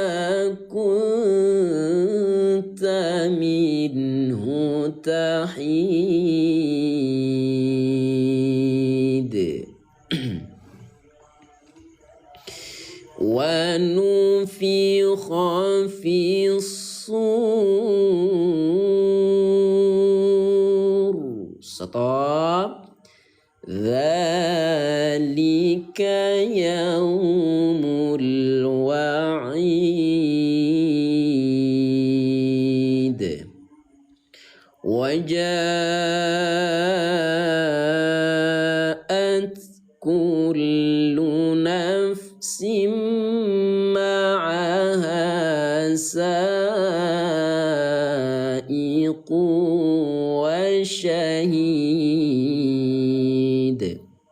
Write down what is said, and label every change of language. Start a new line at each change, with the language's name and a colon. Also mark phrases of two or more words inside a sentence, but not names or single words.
Arabic: كنت منه تحيد ونفخ في الصور. Stop. ذلك يوم الوعيد. وجاءت كل نفس معها سائق وشهيد.